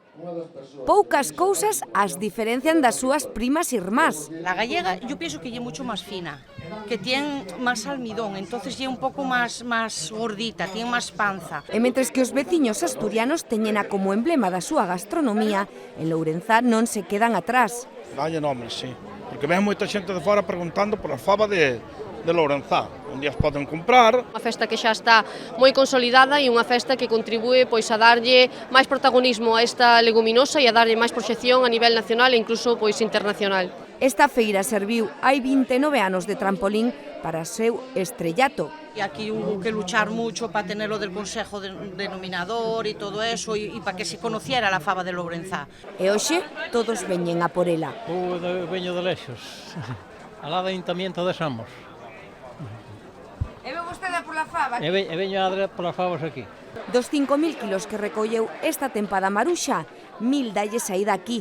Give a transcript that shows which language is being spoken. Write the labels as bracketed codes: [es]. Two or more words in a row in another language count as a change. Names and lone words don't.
[gl] Poucas cousas as diferencian das súas primas irmás. [es] La gallega yo pienso que es mucho más fina, que tiene más almidón, entonces es un poco más gordita, tiene más panza. [gl] E mentres que os veciños asturianos teñena como emblema da súa gastronomía, en Lourenzá non se quedan atrás. Vaya nome, sí. Porque ven moita xente de fora preguntando por a fava de Lourenzá, onde as poden comprar. Unha festa que xa está moi consolidada e unha festa que contribúe pois a darlle máis protagonismo a esta leguminosa e a darlle máis proxección a nivel nacional e incluso pois internacional. Esta feira serviu hai 29 anos de trampolín para o seu estrellato. [es] Y aquí hubo que luchar mucho para tenerlo del Consejo Denominador y todo eso, y para que se conociera la fava de Lourenzá. [gl] E hoxe todos veñen a por ela. Veño de lexos, alá do Ayuntamiento de Samos. E ve vostede pola fava? E veño a polas favas aquí. Dos 5.000 kilos que recolleu esta tempada Maruxa, 1.000 dalle saída aquí.